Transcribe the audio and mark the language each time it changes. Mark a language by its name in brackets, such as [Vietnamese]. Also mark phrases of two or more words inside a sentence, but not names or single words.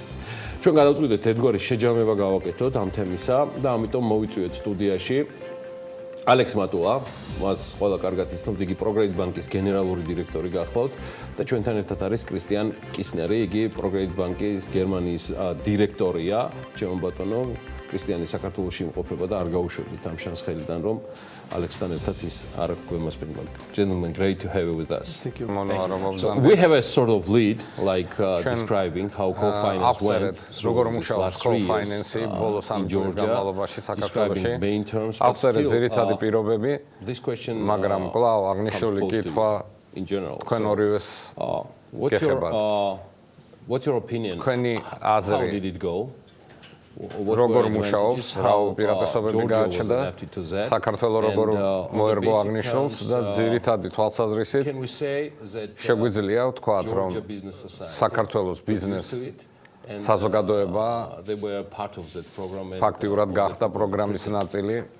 [Georgian] ჩვენ გადავწყვიტეთ ერთგვარი შეჯამება გავაკეთოთ ამ თემისა და ამიტომ მოვიწვიეთ სტუდიაში ალექს მატულა, მას ყველა კარგად იცნობთ, იგი პროგრედიტ ბანკის გენერალური დირექტორი გახლავთ და ჩვენთან ერთად არის კრისტიან კისნერი, იგი პროგრედიტ ბანკის გერმანიის დირექტორია. ჩემო ბატონო, კრისტიანი საქართველოში იმყოფება და არ გაუშვებთ ამ შანსს ხელიდან, რომ ალექსთან ერთად ის არ გვემასპინებდა. [English] Gentlemen, great to have you with us. Thank you. So we have a sort of lead, like describing how co-finance went through the last 3 years in Georgia, describing main terms, but still, this question in general. What's your opinion? How did it go? [Georgian] როგორ მუშაობს, რა უპირატესობები გააჩნდა, საქართველოს როგორ მოერგო აღნიშნულს და ძირითადი თვალსაზრისით შეგვიძლია ვთქვათ, რომ საქართველოს ბიზნესი საზოგადოება ფაქტიურად გახდა პროგრამის ნაწილი.